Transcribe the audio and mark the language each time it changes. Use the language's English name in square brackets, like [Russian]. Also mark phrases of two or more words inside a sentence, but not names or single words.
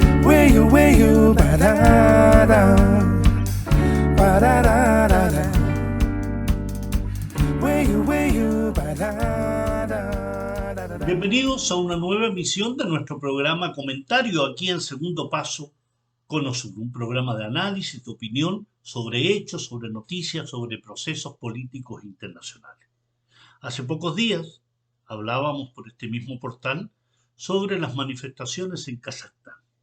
[English] Where you, ba-da-da, ba-da-da-da-da. Where you, ba-da-da-da-da. [Spanish] Bienvenidos a una nueva emisión de nuestro programa Comentario aquí en Segundo Paso con Osur, un programa de análisis, de opinión sobre hechos, sobre noticias, sobre procesos políticos internacionales. Hace pocos días hablábamos por este mismo portal sobre las manifestaciones en Kazajstán.